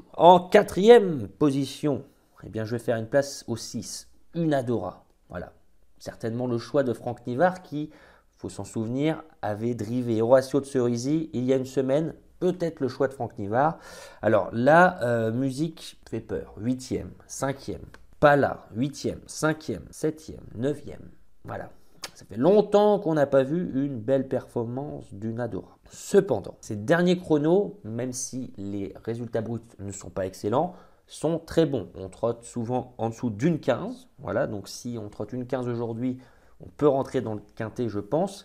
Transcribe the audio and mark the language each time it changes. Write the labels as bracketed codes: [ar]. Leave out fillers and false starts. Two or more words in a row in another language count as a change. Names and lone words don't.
[fr] En quatrième position, eh bien, je vais faire une place au 6, Unadora. Voilà, certainement le choix de Franck Nivard qui, il faut s'en souvenir, avait drivé Horacio de Cerisy il y a une semaine. Peut-être le choix de Franck Nivard. Alors la musique fait peur. 8e, 5e, Pala, 8e, 5e, 7e, 9e. Voilà. Ça fait longtemps qu'on n'a pas vu une belle performance d'Unadora. Cependant, ces derniers chronos, même si les résultats bruts ne sont pas excellents, sont très bons. On trotte souvent en dessous d'une 15. Voilà, donc si on trotte une 15 aujourd'hui, on peut rentrer dans le quintet, je pense.